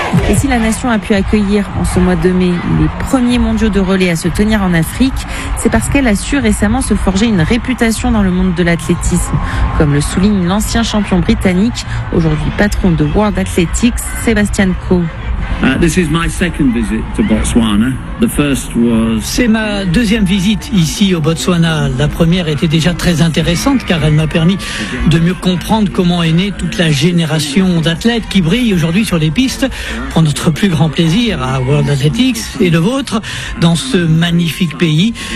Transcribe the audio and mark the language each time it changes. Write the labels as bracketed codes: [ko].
[fr] Et si la nation a pu accueillir en ce mois de mai les premiers mondiaux de relais à se tenir en Afrique, c'est parce qu'elle a su récemment se forger une réputation dans le monde de l'athlétisme, comme le souligne l'ancien champion britannique, aujourd'hui patron de World Athletics, Sébastien Coe. [en] This is my second visit to Botswana. The first was... [fr] C'est ma deuxième visite ici au Botswana. La première était déjà très intéressante car elle m'a permis de mieux comprendre comment est née toute la génération d'athlètes qui brillent aujourd'hui sur les pistes pour notre plus grand plaisir à World Athletics et le vôtre dans ce magnifique pays.